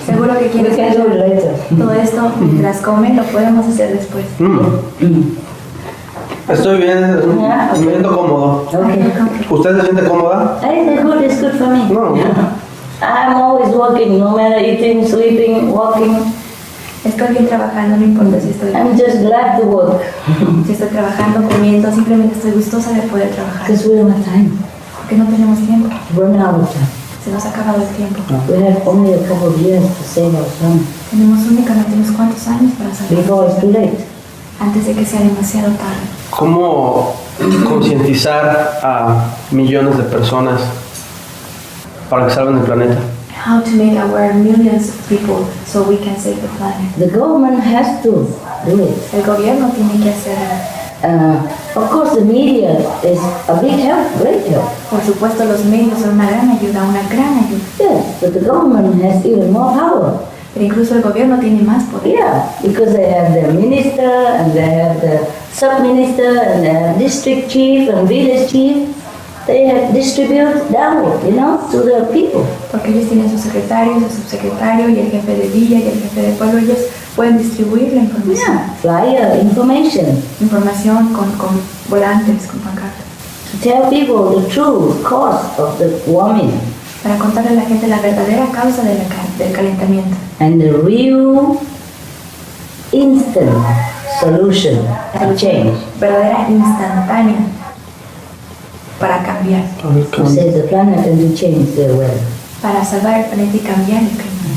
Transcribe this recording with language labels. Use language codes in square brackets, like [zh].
[es] Seguro que [en] We [es] quieres [en] can do it later. [es] todo esto mientras comen, lo podemos hacer después. Estoy bien, me siento cómodo. [en] Okay. [es] ¿Usted se siente cómoda? [en] It's good for me. [es] No. [en] I'm always working, no matter eating, sleeping, walking. [es] Estoy bien trabajando, no importa si [en] I'm just glad to work [es] estoy trabajando, comiendo, simplemente estoy gustosa de poder trabajar. [en] because we don't have time. [es] Porque no tenemos tiempo, [en] Run out of time. [es] se nos ha acabado el tiempo. [en] We have only a couple of years to save our son [es] Tenemos únicamente unos cuantos años para salir [en] before it's too late. [es] antes de que sea demasiado tarde. ¿Cómo concientizar a millones de personas para que salven el planeta? [en] How to make aware millions of people so we can save the planet. The government has to do it. [es] El gobierno tiene que hacerlo. [en] Of course, the media is a big help, great help. [es] Por supuesto, los medios son una gran ayuda, [en] Yes, but the government has even more power. [es] Pero incluso el gobierno tiene más poder. [en] Yeah, because they have the minister and they have the sub-minister and they have district chief and village chief. They have distribute downward, to the people. [es] Porque ellos tienen su secretario, su subsecretario y el jefe de villa y el jefe de pueblo. Ellos pueden distribuir la información. [en] Yeah, flyer, information. [es] Información con volantes, con pancartas. [en] To tell people the true cause of the warming [es] Para contarle a la gente la verdadera causa del calentamiento. [en] and the real instant solution to change. [es] Verdadera instantánea para cambiar. [en] To save the planet and to change the weather. [es] Para salvar el planeta y cambiar el clima.